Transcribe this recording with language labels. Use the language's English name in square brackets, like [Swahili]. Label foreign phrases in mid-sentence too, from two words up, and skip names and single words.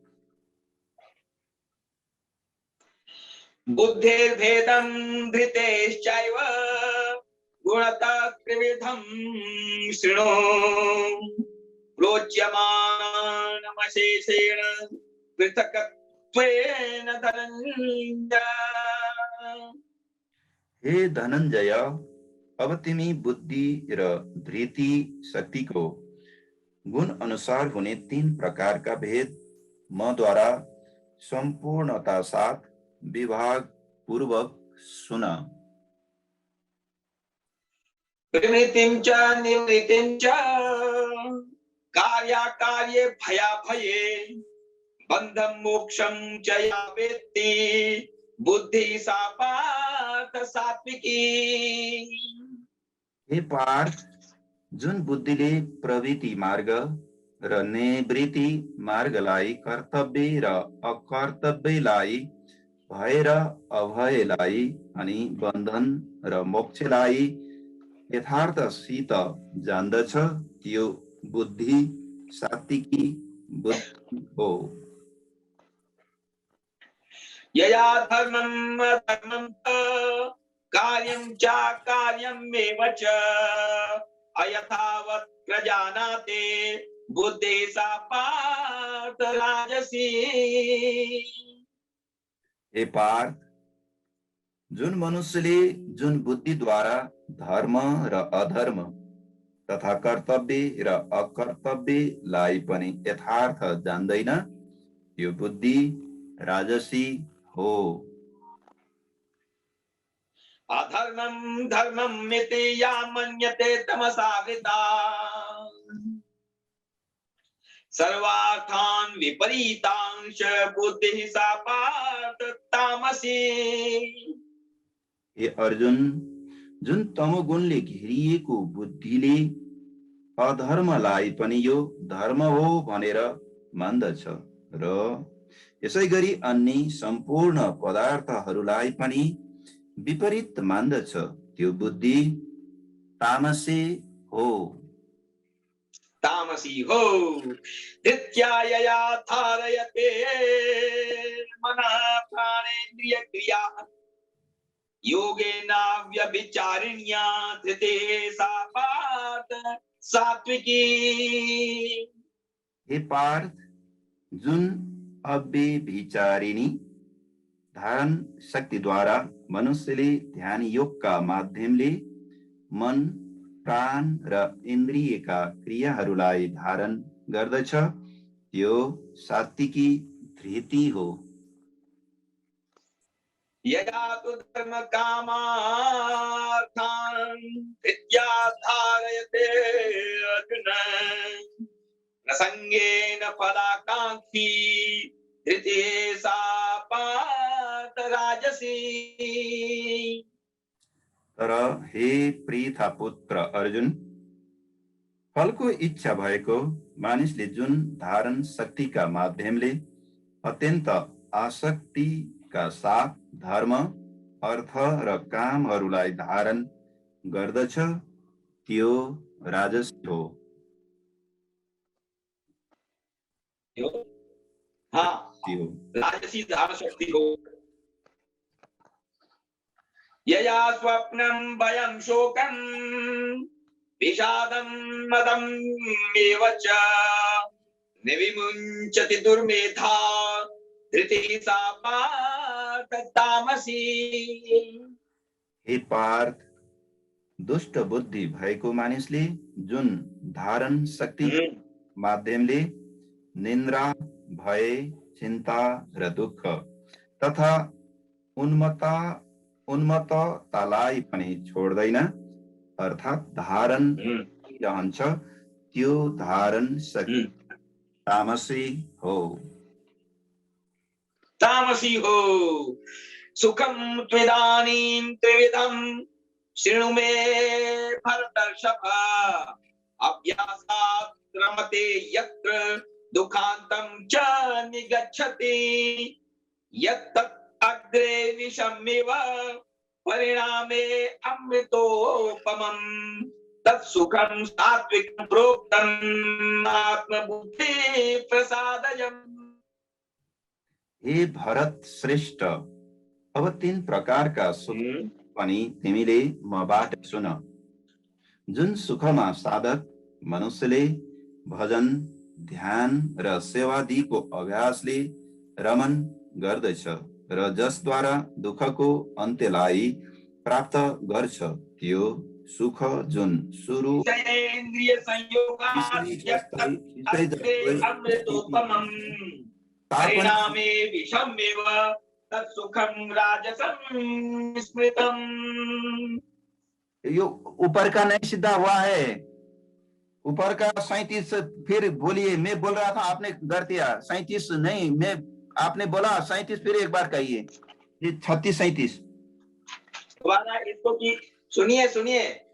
[Sanskrit] बुद्धिर्भेदं धृतेश्चैव गुणतः त्रिविधं शृणु प्रोच्यमानमशेषेण पृथक्त्वेन धनञ्जय। [Nepali] हे धनञ्जय अब तिमी बुद्धि र धृति शक्तिको गुण अनुसार हुने 3 प्रकारका भेद मद्वारा सम्पूर्णता साथ विभाग पूर्वक सुन। [Sanskrit] प्रवृत्तिं च निवृत्तिं च कार्याकार्ये भयाभये बन्धं मोक्षं च या वेत्ति बुद्धि सा पार्थ सात्विकी। [Nepali] हे पार्थ जुन बुद्धिले प्रवृत्ति मार्ग र निवृत्ति मार्गलाई कर्तव्य र अकर्तव्यलाई भय र अभयलाई अनि बन्धन र मोक्षलाई यथार्थसित जान्दछ त्यो बुद्धि सात्विकी बुद्धि हो। [Sanskrit] यया धर्मं अधर्मं कार्यं च कार्यमेव च अयथावत् प्रजानाते बुद्धि सा पार्थ राजसी। [Nepali] हे पार्थ जुन मनुष्यले जुन बुद्धि द्वारा धर्म र अधर्म तथा कर्तव्य र अकर्तव्यलाई पनि यथार्थ जान्दैन यो बुद्धि राजसी हो। [Sanskrit] अधर्मं धर्मं मिति या मन्यते तमसावृता सर्वार्थान् विपरीतांश बुद्धिः सा पार्थ तामसी। [Nepali] हे अर्जुन जुन तमोगुणले घेरिएको बुद्धिले अधर्मलाई पनि यो धर्म हो भनेर मान्दछ र यसै गरी अन्य सम्पूर्ण पदार्थहरूलाई पनि विपरीत मान्दछ, त्यो बुद्धि तामसी हो। तामसी हो। [Sanskrit] धृत्यायया धारयते मनः प्राणेन्द्रिय क्रिया योगेनाव्यभिचारिण्या धृते सा पार्थ सात्विकी। [Nepali] हे पार्थ, जुन अव्यभिचारिणी धारण शक्तिद्वारा मनुष्यले ध्यान योगका माध्यमले मन, प्राण र इन्द्रियका क्रियाहरूलाई धारण गर्दछ, त्यो सात्विकी धृति हो। [Sanskrit] यदा तु धर्म कामार्थान् धृत्या धारयते अर्जुन प्रसंगेन फलाकांक्षी धृते सा पार्थ राजसी। [Nepali] तर हे पृथा पुत्र अर्जुन, फलको इच्छा भएको मानिसले जुन धारण शक्तिका माध्यमले अत्यन्त आसक्तिका साथ धर्म, अर्थ र कामहरूलाई धारण गर्दछ, त्यो राजसी हो। हाँ, राजसी धारण शक्ति हो। [Sanskrit] यया स्वप्नं भयं शोकं विषादं मदं एव च निविमुञ्चति दुर्मेधा धृति सा पार्थ तामसी। [Nepali] हे पार्थ, दुष्ट बुद्धि भएको मानिसले जुन धारण शक्ति माध्यमले निन्द्रा, भय, चिन्ता र दुःख तथा उन्मत्ततालाई पनि छोड्दैन अर्थात् धारण रहन्छ, त्यो धारण शक्ति तामसी हो। तामसी हो। [Sanskrit] सुखम त्विदानीं त्रिविधं शृणु मे भरतर्षभ अभ्यासात् रमते यत्र दुःखान्तं च निगच्छति यत्तत् अग्रे विषमिव परिणामे अमृतोपमम् तत्सुखं सात्विकं प्रोक्तम् आत्मबुद्धि प्रसादयम्। [Nepali] हे भरत श्रेष्ठ, अब 3 प्रकारका सुख पनि तिमीले मबाट सुन। जुन सुखमा साधक मनुष्यले भजन, ध्यान र सेवादिको अभ्यासले रमन गर्दछ र जसद्वारा दुःखको अन्त्यलाई प्राप्त गर्छ, त्यो सुख जुन सुरु [Sanskrit] इंद्रिय परिणामे विषमेव तत्सुखं राजसं स्मृतम्। [Hindi] यो ऊपर का नहीं सीधा हुआ है, ऊपर का 37 फिर बोलिए। मैं बोल रहा था, आपने कर दिया 37 नहीं, मैं आपने बोला 37 फिर एक बार कहिए। ये 36-37 दोबारा इसको की सुनिए सुनिए।